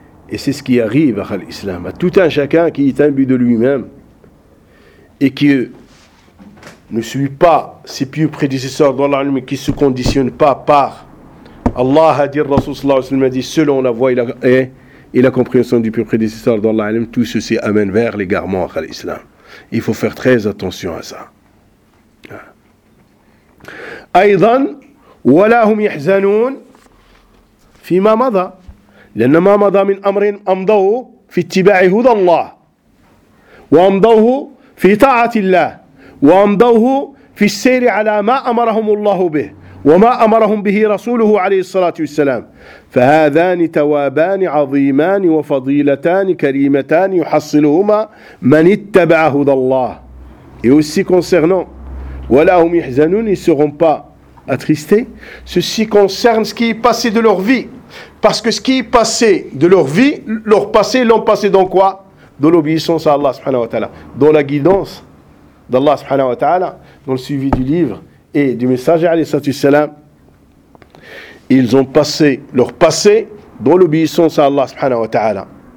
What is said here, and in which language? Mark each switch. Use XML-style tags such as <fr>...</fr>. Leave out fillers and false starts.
<fr>Et c'est ce qui arrive à l'islam, à tout un chacun qui est imbu de lui-même et qui ne suit pas ses pieux prédécesseurs dans l'âme, mais qui ne se conditionne pas par Allah a dit, Rasoul sallallahu alayhi wa sallam a dit, selon la voie et la compréhension du pieux prédécesseur dans l'âme, tout ceci amène vers l'égarement à l'islam. Il faut faire très attention à ça.</fr> <ar>ايضا ولا هم يحزنون فيما مضى لان ما مضى من امر امضوه في اتباع هدى الله وامضوه في طاعه الله وامضوه في السير على ما امرهم الله به وما امرهم به رسوله عليه الصلاه والسلام فهذان توابان عظيمان وفضيلتان كريمتان يحصلهما من اتبع هدى الله et aussi concernant ولا هم يحزنون ils seront pas attristés, ceci concerne ce qui est passé de leur vie.</ar> <fr>Parce que ce qui est passé de leur vie, leur passé, l'ont passé dans quoi? Dans l'obéissance à Allah subhanahu wa ta'ala. Dans la guidance d'Allah subhanahu wa ta'ala, dans le suivi du livre et du messager alayhi salatu wassalam. Ils ont passé leur passé dans l'obéissance à Allah subhanahu wa ta'ala.</fr>